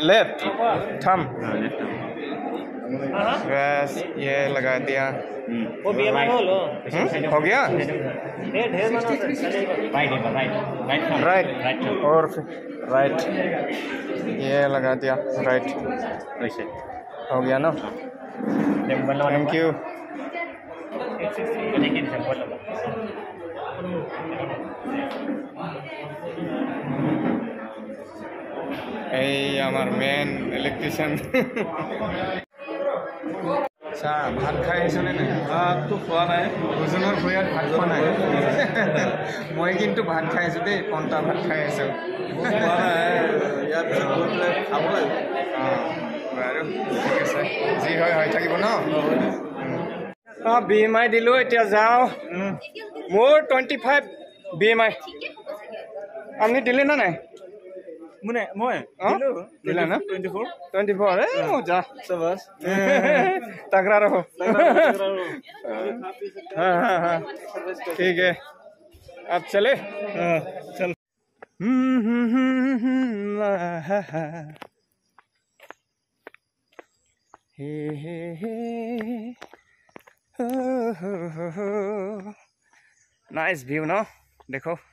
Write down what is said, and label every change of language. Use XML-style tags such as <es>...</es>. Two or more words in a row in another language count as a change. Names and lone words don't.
<en>left thumb.</en> <hi>बस ये लगा दिया। वो BMI हो गया। राइट और राइट ये लगा दिया। राइट हो गया ना?</hi> <en>thank you.</en> <as>এই আমার</as> <en>main electrician.</en> <as>আচ্ছা, ভাত খাই আহিছোঁ নে নাই? ভাতটো খোৱা নাই, ওজনৰ ভৰিয়াত ভাত খোৱা নাই। মই কিন্তু ভাত খাই আছোঁ দেই, পন্তা ভাত খাই আছোঁ। খোৱা নাই, ইয়াত গৈ পেলাই খাব লাগিব। অঁ বাৰু ঠিক আছে, যি হয় হৈ থাকিব ন? অঁ BMI দিলোঁ, এতিয়া যাওঁ। মোৰ 25 BMI। আপুনি দিলে না নাই? মই</as> <hi>दिला ना? 24 जा शाबाश। तगड़ा रहो। हाँ हाँ हाँ ठीक है, अब चले। चल।</hi> <en>nice view</en> <hi>ना, देखो।</hi>